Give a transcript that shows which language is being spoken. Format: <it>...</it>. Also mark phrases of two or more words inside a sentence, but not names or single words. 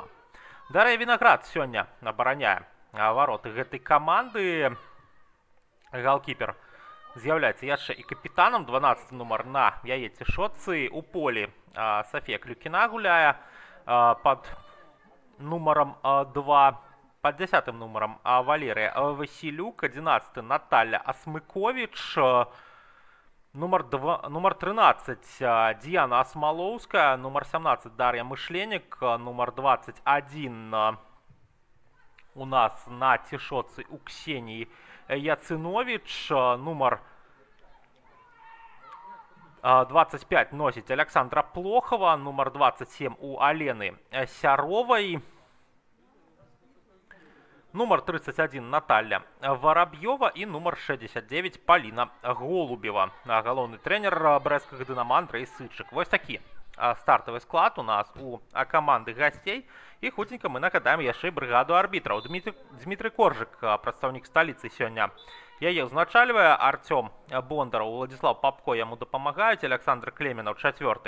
<be>Дар'я Вінаград сёння абараняе вароты гэтай каманды. Галкіпер з'яўляецца яшчэ і капітанам. 12 нумар на яе цішотцы. У полі Сафія Клюкіна гуляе пад нумаром 2.</be> <ru>Под 10 номером Валерия Василюк, 11 Наталья Асмыкович, номер 13 Диана Осмоловская, номер 17 Дарья Мышленник, номер 21 у нас на тишотце у Ксении Яцинович, номер 25 носит Александра Плохова, номер 27 у Алены Сяровой. Номер 31 Наталья Воробьева и номер 69 Полина Голубева.</ru> <be>Галоўны тренер брэсцкага Дынама Андрэй Сычык. Вось такі стартавы склад у нас у каманды гасцей. І хуценька мы нагадаем яшчэ брыгаду арбітраў. Дмітрый Коржык, прадстаўнік сталіцы сёння. Яе ўзначальвае Артём Бондараў, Владзіслаў Папко яму дапамагаюць, Александр Клеменаў 4-й.</be>